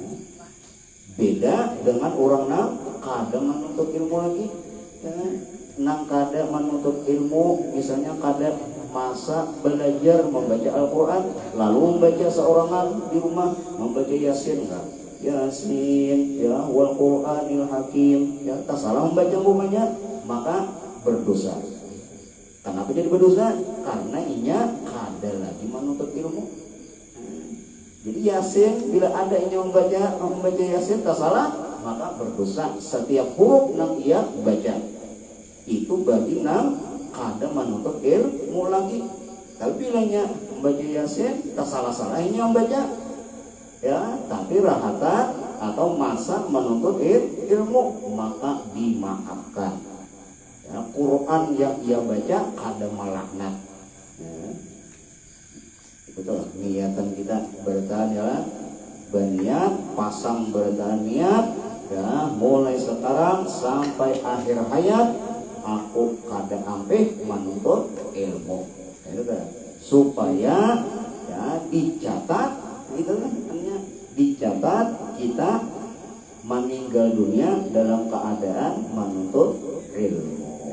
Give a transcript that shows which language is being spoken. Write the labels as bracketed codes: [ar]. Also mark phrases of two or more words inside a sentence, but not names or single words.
[id] Beda dengan orang yang kadang menuntut ilmu lagi, ya, nang kadang menuntut ilmu, misalnya kadang masa belajar membaca Al-Quran, lalu membaca seorangan di rumah membaca Yasin, enggak? Yasin, ya, [ar] والقرآن الحكيم, [id] ya, tak salah membaca umpamanya, maka berdosa. Kenapa jadi berdosa? Karena inya kada lagi menuntut ilmu. Jadi Yasin, bila ada ini membaca Yasin tak salah, maka berdosa setiap huruf yang ia baca. Itu bagi nang kada menuntut ilmu lagi. Tapi bila nya membaca Yasin tak salah-salah ini membaca, ya, tapi rahatan atau masa menuntut ilmu maka dimaafkan, ya. Quran yang ia baca kada melaknat, ya. Betul, niatan kita bertahan, ya, berniat, pasang bertahan niat, ya, mulai sekarang sampai akhir hayat aku kada ampih menuntut ilmu, ya, supaya, ya, dicatat, itu kan hanya dicatat kita meninggal dunia dalam keadaan menuntut ilmu.